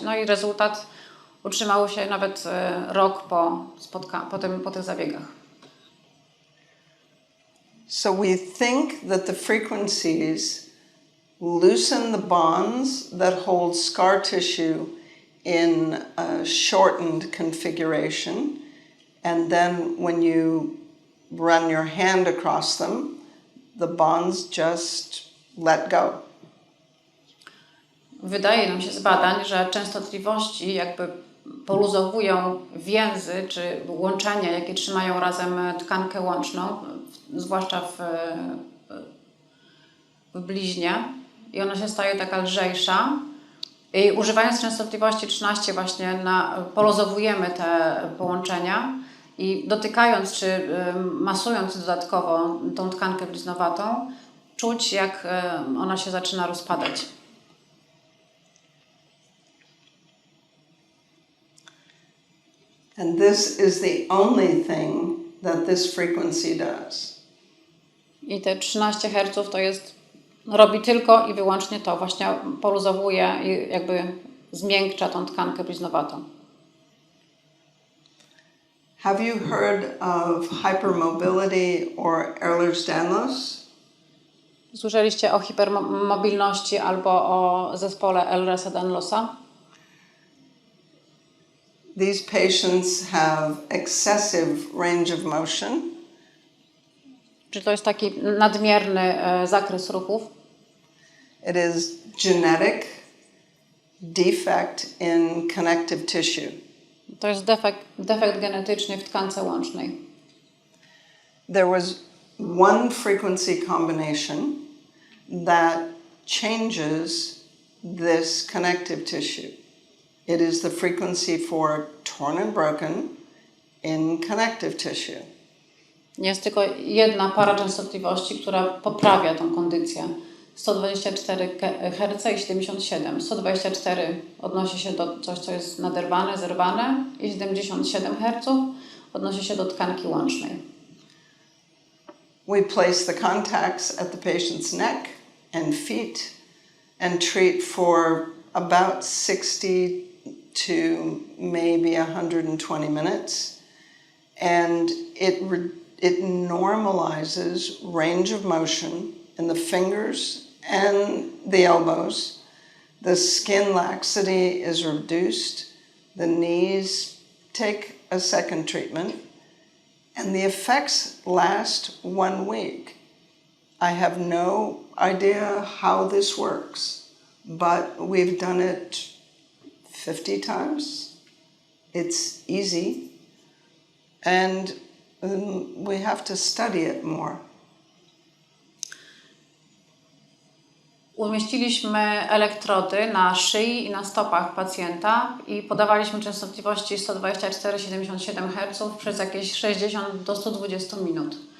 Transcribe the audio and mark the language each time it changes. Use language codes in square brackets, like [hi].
[pl] No i rezultat utrzymał się nawet rok po tych zabiegach. [en] So we think that the frequencies loosen the bonds that hold scar tissue in a shortened configuration, and then when you run your hand across them, the bonds just let go. [pl] Wydaje nam się z badań, że częstotliwości jakby poluzowują więzy czy łączenia, jakie trzymają razem tkankę łączną, zwłaszcza w bliźnie, i ona się staje taka lżejsza. I używając częstotliwości 13 właśnie poluzowujemy te połączenia i dotykając czy masując dodatkowo tą tkankę bliznowatą, czuć, jak ona się zaczyna rozpadać. [en] And this is the only thing that this frequency does. [pl] I te 13 Hz to robi tylko i wyłącznie to, właśnie poluzowuje i jakby zmiękcza tą tkankę bliznowatą. [en] Have you heard of hypermobility or Ehlers-Danlos? [pl] Słyszeliście o hipermobilności albo o zespole Ehlers-Danlosa? [en] These patients have excessive range of motion. [pl] Czy to jest taki nadmierny zakres ruchów? [en] It is genetic defect in connective tissue. [pl] To jest defekt genetyczny w tkance łącznej. [en] There was one frequency combination that changes this connective tissue. It is the frequency for torn and broken in connective tissue. [pl] Jest tylko jedna para częstotliwości, która poprawia tą kondycję. 124 Hz i 77. 124 odnosi się do coś, co jest naderwane, zerwane, i 77 Hz odnosi się do tkanki łącznej. [en] We place the contacts at the patient's neck and feet and treat for about 60 to maybe 120 minutes, and it normalizes range of motion in the fingers and the elbows the skin laxity is reduced, the knees take a second treatment, and the effects last 1 week. I have no idea how this works, but we've done it 50 times. It's easy, and we have to study it more. [pl] Umieściliśmy elektrody na szyi i na stopach pacjenta i podawaliśmy częstotliwości 124-77 Hz przez jakieś 60 do 120 minut.